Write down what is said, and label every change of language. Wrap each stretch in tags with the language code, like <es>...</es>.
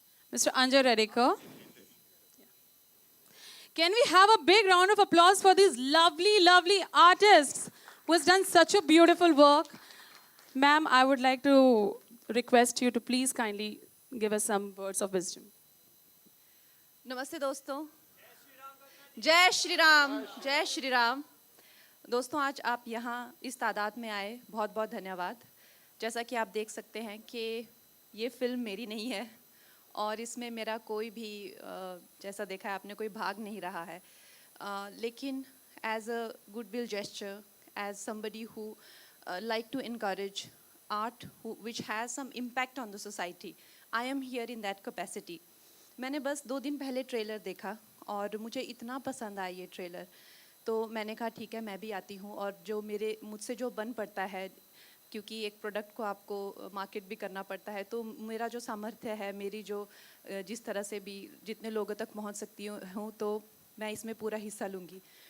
<en>Mr. Anju Reddy. Can we have a big round of applause for these lovely, lovely artists who has done such a beautiful work? Ma'am, I would like to request you to please kindly give us some words of wisdom.</en> <hi>नमस्ते दोस्तों, जय श्री राम, जय श्री राम। दोस्तों, आज आप यहाँ इस तादाद में आए, बहुत बहुत धन्यवाद। जैसा कि आप देख सकते हैं कि ये फिल्म मेरी नहीं है और इसमें मेरा कोई भी जैसा देखा है आपने कोई भाग नहीं रहा है, लेकिन</hi> <en>As a goodwill gesture, as somebody who like to encourage art which has some impact on the society. I am here in that capacity.</en> <hi>मैंने बस 2 दिन पहले ट्रेलर देखा और मुझे इतना पसंद आया ये ट्रेलर, तो मैंने कहा ठीक है मैं भी आती हूँ, और जो मुझसे जो बन पड़ता है, क्योंकि एक प्रोडक्ट को आपको मार्केट भी करना पड़ता है, तो मेरा जो सामर्थ्य है, मेरी जो जिस तरह से भी जितने लोगों तक पहुँच सकती हूँ, तो मैं इसमें पूरा हिस्सा लूँगी।</hi>